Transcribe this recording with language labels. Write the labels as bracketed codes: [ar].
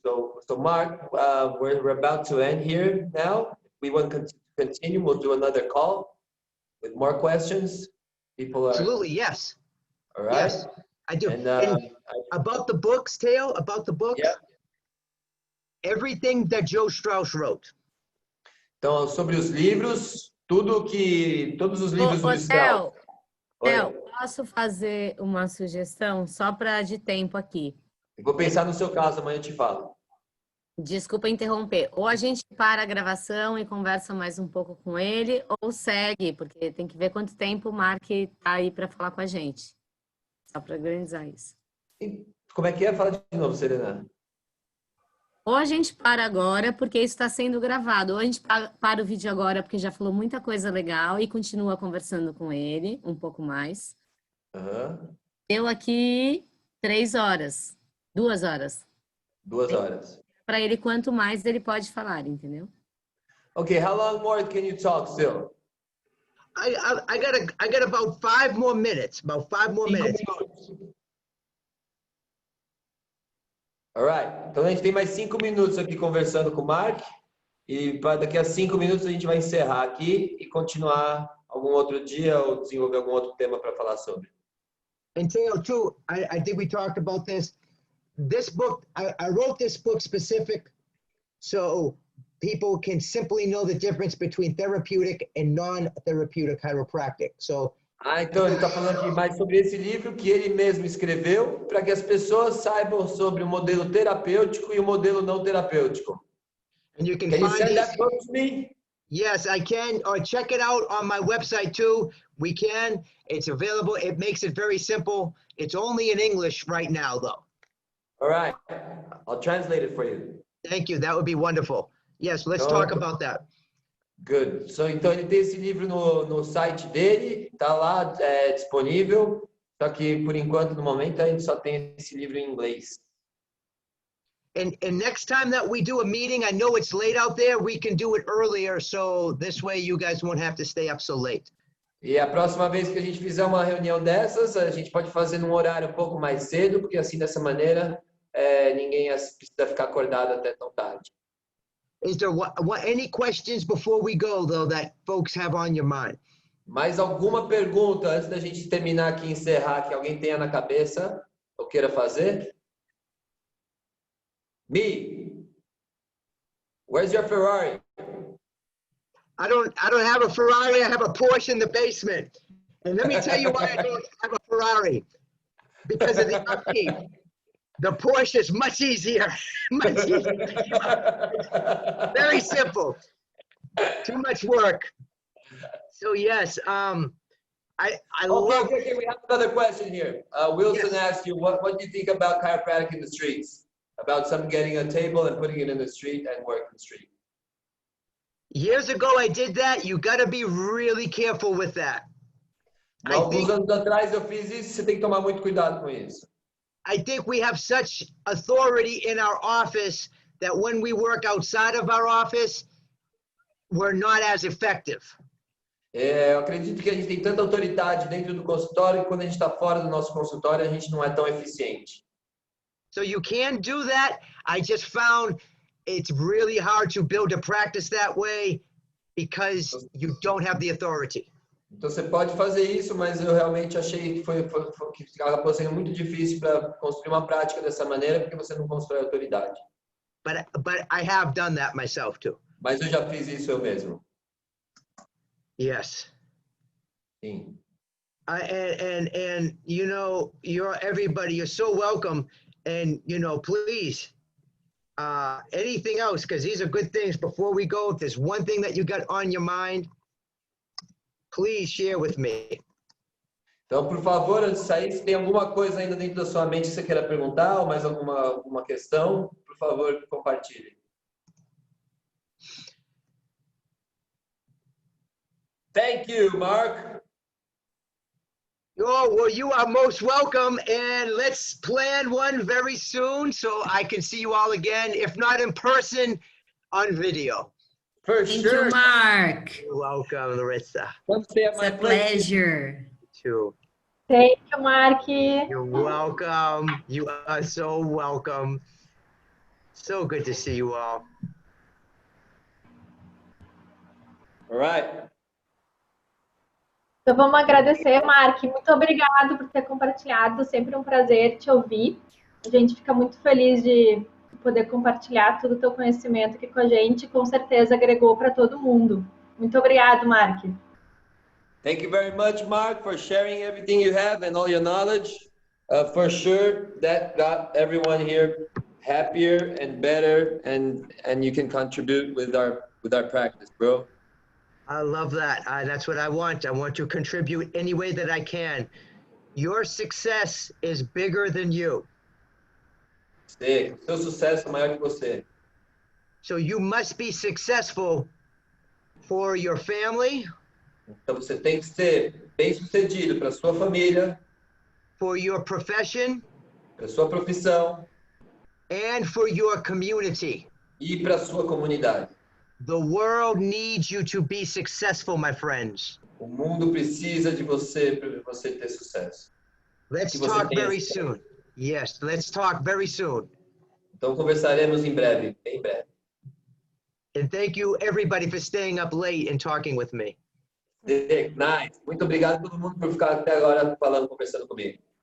[en] So Mark, we're about to end here now. We want to continue. We'll do another call with more questions. People are... Absolutely, yes. All right. Yes, I do. And about the books, Teo, about the books, yeah. Everything that Joe Strauss wrote. [pt] Então, sobre os livros, todos os livros do Strauss. Theo, posso fazer uma sugestão só para de tempo aqui? Eu vou pensar no seu caso, amanhã eu te falo. Desculpa interromper. Ou a gente para a gravação e conversa mais um pouco com ele, ou segue, porque tem que ver quanto tempo o Mark está aí para falar com a gente. Só para organizar isso. E como é que é? Fala de novo, Serena. Ou a gente para agora, porque isso está sendo gravado, ou a gente para o vídeo agora, porque já falou muita coisa legal e continua conversando com ele um pouco mais. Deu aqui 3 horas, 2 horas. 2 horas. Para ele, quanto mais ele pode falar, entendeu? [en] Okay, how long more can you talk still? I got about 5 more minutes. About 5 more minutes. [pt] Alright, então a gente tem mais 5 minutos aqui conversando com o Mark e daqui a 5 minutos a gente vai encerrar aqui e continuar algum outro dia ou desenvolver algum outro tema para falar sobre. [en] And Theo, too, I think we talked about this. This book, I wrote this book specific so people can simply know the difference between therapeutic and non-therapeutic chiropractic. So [pt] Então ele está falando aqui mais sobre esse livro que ele mesmo escreveu para que as pessoas saibam sobre o modelo terapêutico e o modelo não terapêutico. [en] And you can you find send these, that book to me? Yes, I can. Or check it out on my website too. We can. It's available. It makes it very simple. It's only in English right now, though. All right, I'll translate it for you. Thank you. That would be wonderful. Yes, let's talk about that. Good. [pt] Então ele tem esse livro no site dele, tá lá disponível. Só que por enquanto, no momento, a gente só tem esse livro em inglês. [en] And next time that we do a meeting, I know it's late out there. We can do it earlier, so this way you guys won't have to stay up so late. [pt] E a próxima vez que a gente fizer uma reunião dessas, a gente pode fazer num horário um pouco mais cedo, porque assim dessa maneira ninguém precisa ficar acordado até tão tarde. [en] Is there any questions before we go, though, that folks have on your mind? [pt] Mais alguma pergunta antes da gente terminar aqui e encerrar que alguém tenha na cabeça ou queira fazer? [en] Me, where's your Ferrari? I don't have a Ferrari. I have a Porsche in the basement. And let me tell you why I don't have a Ferrari. Because of the upkeep. The Porsche is much easier. Much easier. Very simple. Too much work. So yes, I love. Okay, we have another question here. Wilson Yes. asked you, what do you think about chiropractic in the streets? About some getting a table and putting it in the street and work in the street. Years ago, I did that. You got to be really careful with that. [pt] Alguns anos atrás eu fiz isso, você tem que tomar muito cuidado com isso. [en] I think we have such authority in our office that when we work outside of our office, we're not as effective. [pt] Eu acredito que a gente tem tanta autoridade dentro do consultório que quando a gente está fora do nosso consultório, a gente não é tão eficiente. [en] So you can do that. I just found it's really hard to build a practice that way because you don't have the authority. [pt] Então você pode fazer isso, mas eu realmente achei que acabou sendo muito difícil para construir uma prática dessa maneira porque você não constrói autoridade. [en] But I have done that myself too. [pt] Mas eu já fiz isso eu mesmo. [en] Yes. [pt] Sim. [en] And you know, everybody, you're so welcome. And you know, please, anything else, because these are good things. Before we go, if there's one thing that you got on your mind, please share with me. [pt] Então, por favor, antes de sair, se tem alguma coisa ainda dentro da sua mente que você queira perguntar ou mais alguma questão, por favor, compartilhe. [en] Thank you, Mark. Oh, well, you are most welcome, and let's plan one very soon so I can see you all again, if not in person, on video. Thank you, Mark. You're welcome, Larissa. It's a pleasure. Too. Thank you, Mark. You're welcome. You are so welcome. So good to see you all. All right. [pt] Então vamos agradecer, Mark. Muito obrigado por ter compartilhado. Sempre um prazer te ouvir. A gente fica muito feliz de poder compartilhar todo o teu conhecimento aqui com a gente. Com certeza agregou para todo mundo. Muito obrigado, Mark. [en] Thank you very much, Mark, for sharing everything you have and all your knowledge. For sure, that got everyone here happier and better, and you can contribute with our practice, bro. I love that. That's what I want. I want to contribute any way that I can. Your success is bigger than you. [pt] Seu sucesso é maior que você. [en] So you must be successful for your family, [pt] Então você tem que ser bem-sucedido para sua família, [en] for your profession, [pt] para sua profissão [en] and for your community. [pt] e para sua comunidade. [en] The world needs you to be successful, my friends. [pt] O mundo precisa de você para você ter sucesso. [en] Let's [pt] Que você [en] talk [pt] tenha [en] very [pt] sucesso. [en] soon. Yes, let's talk very soon. [pt] Então conversaremos em breve, bem breve. [en] And thank you everybody for staying up late and talking with me. Nice. [pt] Muito obrigado a todo mundo por ficar até agora falando, conversando comigo.